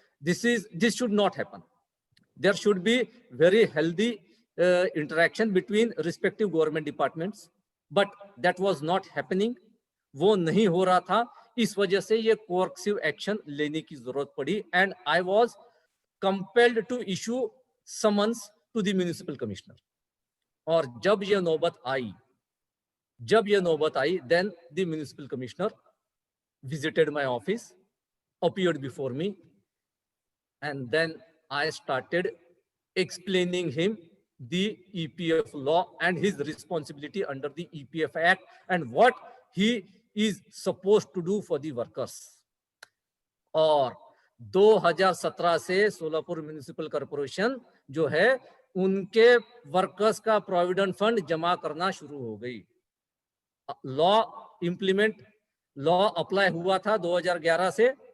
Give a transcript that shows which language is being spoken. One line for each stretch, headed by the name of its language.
English: This should not happen. There should be very healthy interaction between respective government departments, but that was not happening.
Hindi: वो नहीं हो रहा था, इस वजह से ये कोर्सिव एक्शन लेने की जरूरत पड़ी and I was compelled to issue
English: Summons to the municipal commissioner.
Hindi: और जब यह नौबत आई,
English: then the municipal commissioner visited my office, appeared before me, and then I started explaining him the EPF law and his responsibility under the EPF Act and what he is supposed to do for the workers.
Hindi: और 2017 से Solapur municipal corporation जो है उनके workers का provident fund जमा करना शुरू हो गई। लॉ अप्लाई हुआ था 2011 से।